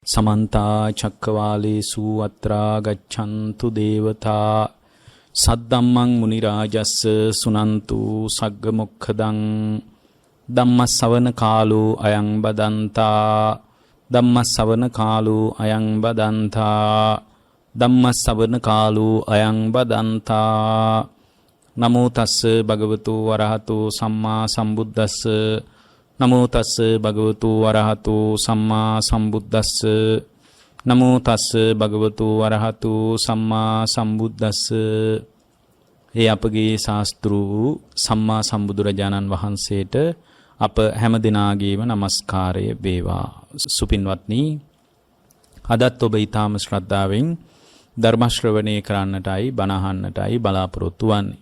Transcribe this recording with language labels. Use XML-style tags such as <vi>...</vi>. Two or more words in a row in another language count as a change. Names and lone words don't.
<pi>समन्ता चक्रवालेषु अत्रा गच्छन्तु देवता सद्धम्मं मुनिराजस्स सुनन्तु सग्गमुखदं धम्मसवන කාලෝ අයං බදන්තා ධම්මසවන කාලෝ අයං බදන්තා ධම්මසවන කාලෝ අයං බදන්තා නමෝ තස්ස භගවතු වරහතු සම්මා සම්බුද්දස්ස නමෝ තස්ස භගවතු වරහතු සම්මා සම්බුද්දස්ස නමෝ තස්ස භගවතු වරහතු සම්මා සම්බුද්දස්ස.</pi> <si>ඒ අපගේ ශාස්ත්‍රු සම්මා සම්බුදුරජාණන් වහන්සේට අප හැම දිනාගේම নমස්කාරය වේවා. සුපින්වත්නි, අදත් ඔබ ඊටාම ශ්‍රද්ධාවෙන් ධර්ම ශ්‍රවණය කරන්නටයි බණ අහන්නටයි බලාපොරොත්තු වන්නේ.</si>